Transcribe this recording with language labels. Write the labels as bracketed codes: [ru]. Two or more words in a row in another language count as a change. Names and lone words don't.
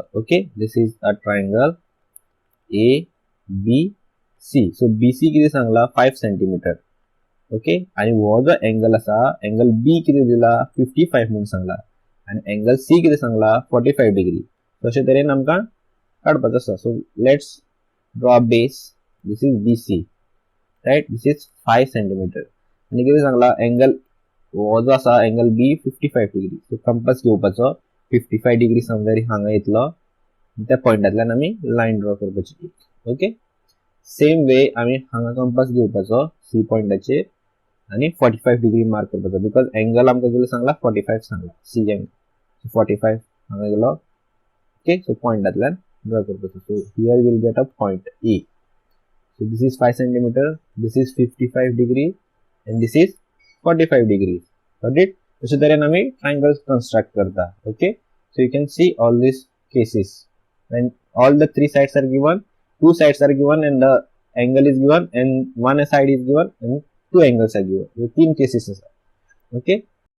[en] okay this is a triangle A B C. [kok] सो BC किती सांगला 5 सेंटीमीटर. ओके आणि हो जो एंगल आसा एंगल बी किती दिला 55 म्हणून सांगला आणि एंगल सी किती सांगला 45 डिग्री. अशे तरेन आमकां काडपाचो आसा. [en] so let's draw a base. this is BC right. this is 5 centimeter [kok] आणि किती सांगला एंगल हो जो आसा एंगल बी 55 डिग्री. [en] so compass [kok] घेवपाचो 55 डिग्री समजा हांगा येतलो त्या पॉइंटातल्यान आमी [en] line draw [kok] करपाची. [en] okay same way [kok] आमी हांगा कंपास घेवपाचो सी पॉइंटाचेर आणि 45 डिग्री मार्क करपाचो [en] because angle [kok] आमकां कितें सांगला 45 सांगला सी एंगल. सो 45 हांगा गेलो. [en] okay so [kok] पॉइंटातल्यान ड्रॉ करपाचो. [en] so here will get a point E. so this is 5 centimeter. this is 55 degree and this is 45 degrees. Got it? [kok] अशा तरेन आमी [en] triangles construct [kok] करता. [en] Okay so you can see all these cases when all the three sides are given, two sides are given and the angle is given and one side is given and two angles are given. [kok] हे तीन cases असतात. Okay